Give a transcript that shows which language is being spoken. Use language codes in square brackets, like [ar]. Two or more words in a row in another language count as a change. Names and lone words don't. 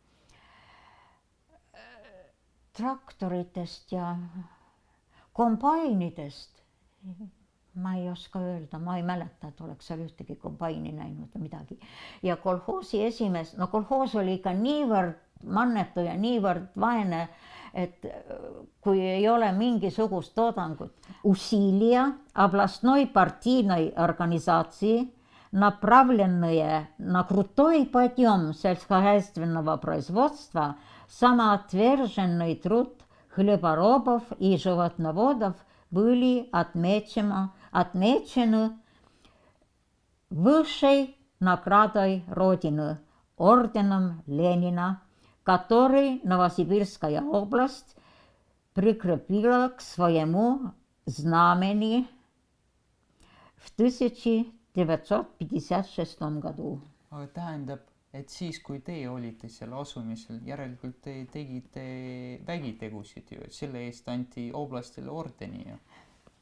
[et] Traktoritest ja kombainidest ma ei oska öelda, ma ei mäleta, et oleks seal ühtegi kombaini näinud või midagi. Ja kolhoosi esimees, no kolhoos oli ikka niivõrd mannetu ja niivõrd vaene, et kui ei ole mingisugust toodangut. [ru] Усилия областной партийной организации, направленные на крутой подъем сельскохозяйственного производства, самоотверженный труд хлеборобов и животноводов были отмечены высшей наградой Родины, орденом Ленина, который Новосибирская область прикрепила к своему знамени в 1956 году. [et] Aga tähendab, et siis, kui teie olite seal asumisel, järelikult te tegite vägitegusid ju, et selle eest anti oblastele ordeni ju.